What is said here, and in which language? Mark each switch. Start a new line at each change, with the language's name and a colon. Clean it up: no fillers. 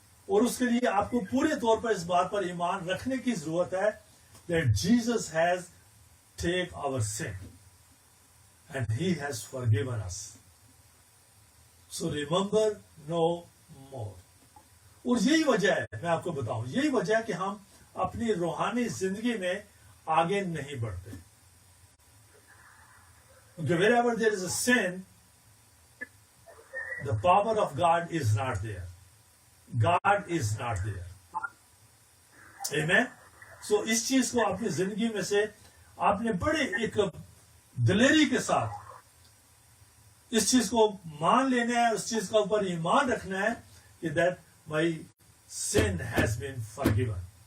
Hindi: और उसके लिए आपको पूरे तौर पर इस बात पर ईमान रखने की जरूरत है
English: that Jesus has take our sin and he has forgiven us. So remember no more.
Hindi: और यही वजह है, मैं आपको बताऊं, यही वजह है कि हम अपनी रूहानी जिंदगी में आगे नहीं बढ़ते।
English: क्योंकि wherever there is a sin, the power of God is not there. God is not there. Amen.
Hindi: So इस चीज को अपनी जिंदगी में से आपने बड़े एक दिलेरी के साथ इस चीज को मान लेना है, उस चीज का ऊपर ईमान रखना है कि
English: that my sin has been forgiven.